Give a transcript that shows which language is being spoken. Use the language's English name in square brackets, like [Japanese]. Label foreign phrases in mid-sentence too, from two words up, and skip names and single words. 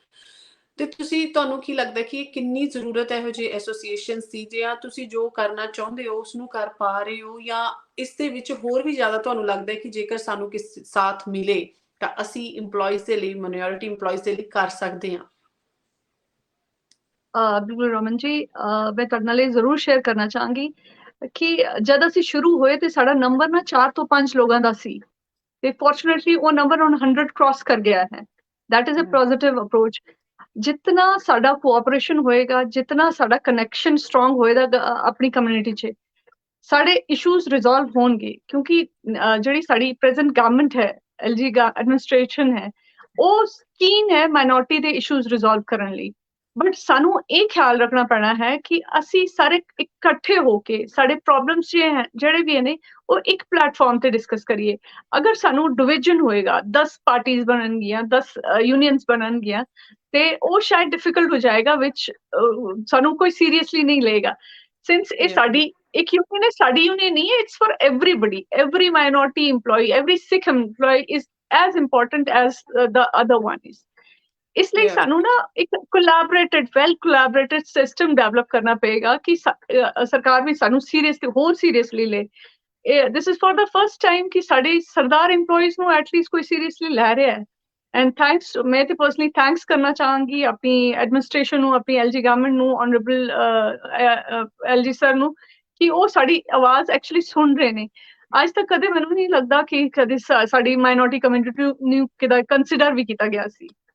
[Punjabi] ਤੇ ਤੁਹਾਨੂੰ ਕੀ ਲੱਗਦਾ ਕਿ ਕਿੰਨੀ ਜ਼ਰੂਰਤ ਇਹੋ ਜਿਹੇ ਐਸੋਸੀਏਸ਼ਨ ਦੀ, ਜਾਂ ਤੁਸੀਂ ਜੋ ਕਰਨਾ ਚਾਹੁੰਦੇ ਹੋ ਉਸਨੂੰ ਕਰ ਪਾ ਰਹੇ ਹੋ, ਜਾਂ ਇਸ ਦੇ ਵਿੱਚ ਹੋਰ ਵੀ ਜ਼ਿਆਦਾ ਤੁਹਾਨੂੰ ਲੱਗਦਾ ਹੈ ਕਿ ਜੇਕਰ ਸਾਨੂੰ ਕਿਸ ਸਾਥ ਮਿਲੇ ਤਾਂ ਅਸੀਂ EMPLOYEES ਦੇ ਲਈ, [English] minority employees [Punjabi] ਦੇ ਲਈ ਕਰ ਸਕਦੇ ਹਾਂ? ਬਿਲਕੁਲ ਰਮਨ ਜੀ, ਮੈਂ ਤੁਹਾਡੇ ਨਾਲ ਇਹ ਜ਼ਰੂਰ ਸ਼ੇਅਰ ਕਰਨਾ ਚਾਹਾਂਗੀ ਕਿ ਜਦ ਅਸੀਂ ਸ਼ੁਰੂ ਹੋਏ ਤੇ ਸਾਡਾ ਨੰਬਰ ਨਾ 4 ਤੋਂ 5 ਲੋਕਾਂ ਦਾ ਸੀ ਤੇ ਫੋਰਚੂਨੇਟਲੀ ਉਹ ਨੰਬਰ ਹੁਣ 100 ਕ੍ਰਾਸ ਕਰ ਗਿਆ ਹੈ। [English] that is a positive approach। [Punjabi] ਜਿਤਨਾ ਸਾਡਾ ਕੋਆਪਰੇਸ਼ਨ ਹੋਏਗਾ, ਜਿਤਨਾ ਸਾਡਾ [English] connection strong [Punjabi] ਹੋਏਗਾ ਆਪਣੀ ਕਮਿਊਨਿਟੀ 'ਚ, ਸਾਡੇ [English] issues resolve [Punjabi] ਹੋਣਗੇ। ਕਿਉਂਕਿ ਜਿਹੜੀ ਸਾਡੀ [English] present government [Punjabi] ਹੈ, [English] LG administration [Punjabi] ਹੈ, ਉਹ ਕੀਨ ਹੈ ਮਾਈਨੋਰਿਟੀ ਦੇ [English] issues resolve [Punjabi] ਕਰਨ ਲਈ। ਬਟ ਸਾਨੂੰ ਇਹ ਖਿਆਲ ਰੱਖਣਾ ਪੈਣਾ ਹੈ ਕਿ ਅਸੀਂ ਸਾਰੇ ਇਕੱਠੇ ਹੋ ਕੇ ਸਾਡੇ ਪ੍ਰੋਬਲਮਸ ਜਿਹੜੇ ਵੀ ਨੇ ਉਹ ਇੱਕ ਪਲੇਟਫਾਰਮ ਤੇ ਡਿਸਕਸ ਕਰੀਏ। ਅਗਰ ਸਾਨੂੰ ਡਿਵੀਜ਼ਨ ਹੋਏਗਾ, 10 ਪਾਰਟੀਆਂ ਬਣਨਗੀਆਂ, 10 ਯੂਨੀਅਨਸ ਬਣਨਗੀਆਂ ਤੇ ਉਹ ਸ਼ਾਇਦ ਡਿਫਿਕਲਟ ਹੋ ਜਾਏਗਾ, ਵਿੱਚ ਸਾਨੂੰ ਕੋਈ ਸੀਰੀਅਸਲੀ ਨਹੀਂ ਲਏਗਾ। ਸਿੰਸ ਇਹ ਸਾਡੀ ਇੱਕ ਯੂਨੀਅਨ ਹੈ, ਸਾਡੀ ਯੂਨੀਅਨ ਨਹੀਂ ਹੈ, [English] it's for everybody. every minority employee, every Sikh employee is as important as the other one is। [Punjabi] ਇਸ ਲਈ ਸਾਨੂੰ ਨਾ ਇੱਕ [English] well collaborated system develop [Punjabi] ਕਰਨਾ ਪਏਗਾ ਕਿ ਸਰਕਾਰ ਵੀ ਸਾਨੂੰ ਹੋਰ ਸੀਰੀਅਸਲੀ ਲੇ। [English] this is for the first time [Punjabi] ਕਿ ਸਾਡੇ ਸਰਦਾਰ EMPLOYEES ਨੂੰ ਐਟਲੀਸਟ ਕੋਈ ਸੀਰੀਅਸਲੀ ਲੈ ਰਿਹਾ ਹੈ। [English] and thanks [Punjabi] ਮੈਂ ਤੇ [English] personally thanks [Punjabi] ਕਰਨਾ ਚਾਹਾਂਗੀ ਆਪਣੀ ਐਡਮਿਨਿਸਟ੍ਰੇਸ਼ਨ ਨੂੰ, ਆਪਣੀ [English] LG government [Punjabi] ਨੂੰ, [English] honorable LG sir [Punjabi] ਨੂੰ, ਕਿ ਉਹ ਸਾਡੀ ਆਵਾਜ਼ ਐਕਚੁਅਲੀ ਸੁਣ ਰਹੇ ਨੇ। ਅੱਜ ਤੱਕ ਕਦੇ ਮੈਨੂੰ ਨਹੀਂ ਲੱਗਦਾ ਕਿ ਕਦੇ ਸਾਡੀ [English] minority community [Punjabi] ਨੂੰ ਕਿਦਾ ਕੰਸੀਡਰ ਵੀ ਕੀਤਾ ਗਿਆ ਸੀ।